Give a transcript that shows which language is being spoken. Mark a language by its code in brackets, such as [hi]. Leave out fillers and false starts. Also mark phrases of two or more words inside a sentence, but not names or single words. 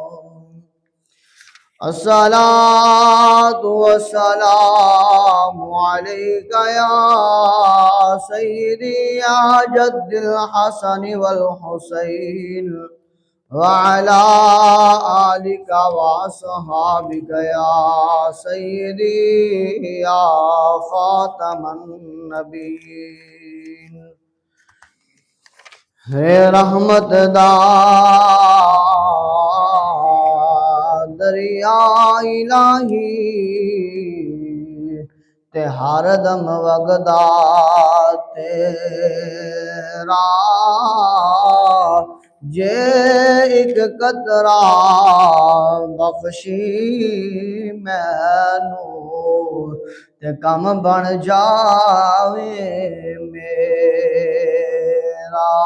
[ar] الصلاة والسلام عليك يا سيدي يا جد الحسن والحسين وعلى آلك وصحابك يا سيدي يا خاتم النبيين. [pa] ہے رحمت دا دریا الہی تے ہر دم وگدا تیرا، جے ایک قطرہ بخشی مینوں تے کم بن جاوے میرا.